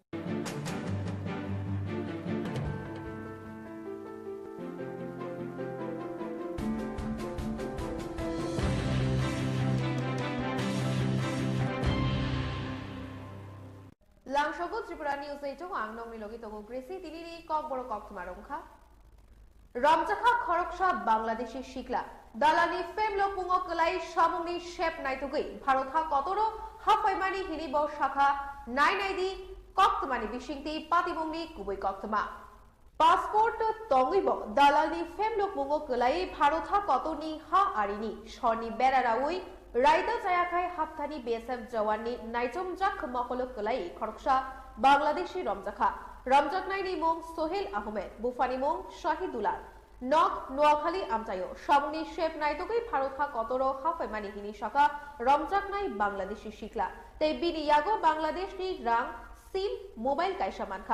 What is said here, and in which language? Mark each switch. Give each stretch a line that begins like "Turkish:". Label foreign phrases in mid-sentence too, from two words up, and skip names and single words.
Kok Borok: লাংশগো ত্রিপুরা নিউজ 8 আংনং মিলগি তগো গ্রেসি তিনিনি কক বড় কক তুমারংখা রমজাখা খরকসা বাংলাদেশি শিকলা দালানি ফেমলো পুঙ্গ কলাই সামুনি শেপ নাইতুগই ভারতহা কতরো হাফাইমানি হিনিব শাখা নাইনাইদি কক্তমানি বিশিংতি পাতিবংনি কুবই কক্তমা পাসপোর্ট তঙ্গিব দালানি ফেমলো পুঙ্গ কলাই ভারতহা কতনি হা আরিনি সরনি বেরারাউই রাইদা জায়াখাই হাফথানি বিএসএফ জওয়াননি নাইজমজাক মকলক কলাই খরকসা বাংলাদেশি রমজাখা রমজাকনাইনি মং সোহেল আহমেদ বুফানি মং শাহিদুল্লাহ নক নোয়াখালী আমতায়ো সামনি শেপ নাইতগই ভারতহা কতরো হাফাইমানি হিনি শাখা রমজাকনাই বাংলাদেশি শিকলা তাই বিনিয়াগো বাংলাদেশনি রাং সিম মোবাইল কাইসা মানখা।